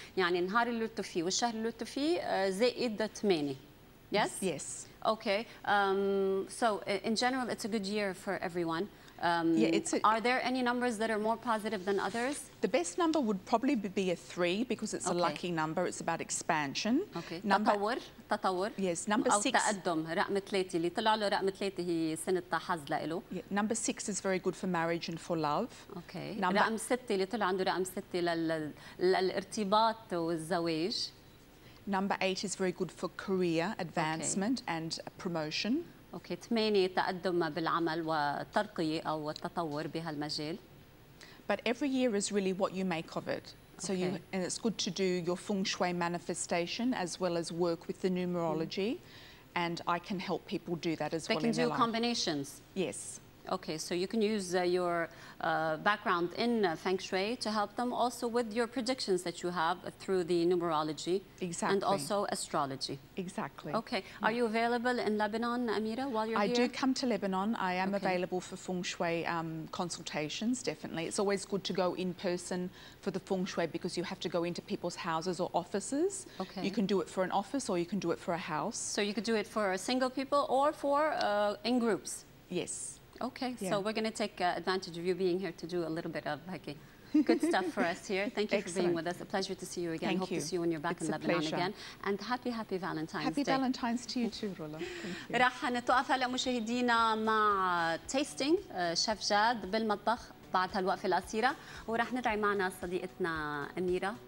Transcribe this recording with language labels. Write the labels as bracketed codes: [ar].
[ar] يعني النهار اللي ولدتوا فيه والشهر اللي ولدتوا فيه زائد 8. [en] Yes? Yes. Okay. So in general it's a good year for everyone. Are there any numbers that are more positive than others? The best number would probably be a 3 because it's a lucky number. It's about expansion. Okay. [ar] تطور. [en] Yes. Number 6. [ar] أو تقدم. رقم 3 اللي طلع له رقم 3 هي سنة حظ لإله. [en] Number 6 is very good for marriage and for love. Okay. [ar] رقم 6 اللي طلع عنده رقم 6 للارتباط والزواج. [en] Number 8 is very good for career advancement and promotion. [ar] اوكي 8 تقدم بالعمل والترقية أو التطور بهالمجال. [en] But every year is really what you make of it. So and it's good to do your feng shui manifestation as well as work with the numerology, and I can help people do that as well in their life. They can do combinations. Yes. Okay, so you can use your background in Feng Shui to help them also with your predictions that you have through the numerology. Exactly. And also astrology. Exactly. Okay. Are you available in Lebanon, Amira, while you're here? I do come to Lebanon. I am available for Feng Shui consultations, definitely. It's always good to go in person for the Feng Shui because you have to go into people's houses or offices. Okay. You can do it for an office or you can do it for a house. So you could do it for single people or for in groups? Yes. Okay, so we're going to take advantage of you being here to do a little bit of good stuff for us here. Thank you for being with us. A pleasure to see you again. Hope to see you when you're back in Lebanon again. And happy Valentine's Day. Happy Valentine's to you too, Rola. Thank you. [ar] راح نتوقف هلا مشاهدينا مع تيستينج شيف جاد بالمطبخ بعد هالوقفة القصيرة وراح ندعي معنا صديقتنا أميرة.